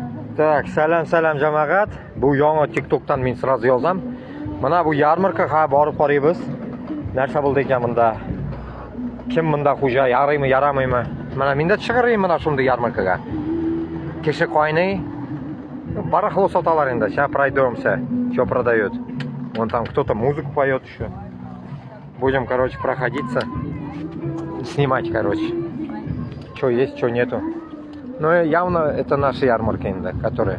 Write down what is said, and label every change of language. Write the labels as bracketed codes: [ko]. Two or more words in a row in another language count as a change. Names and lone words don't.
[uz] Так, salom jamoat. Bu yangi TikTok'dan men sразу yozam. Mana bu yarmarkaga borib qaraymiz. Narsa bo'ldi ekan bunda. Kim bunda xo'ja, yaraymi, yaramaymi? Mana menda chiqaraymi mana shunday yarmarkaga. Kecha qo'yni барахло соталар endi. [ru] Сейчас пройдемся. Что продает? Вон там кто-то музыку поет еще. Будем, короче, проходиться. Снимать, короче. Что есть, что нету. Но явно это наши ярмарки, которые...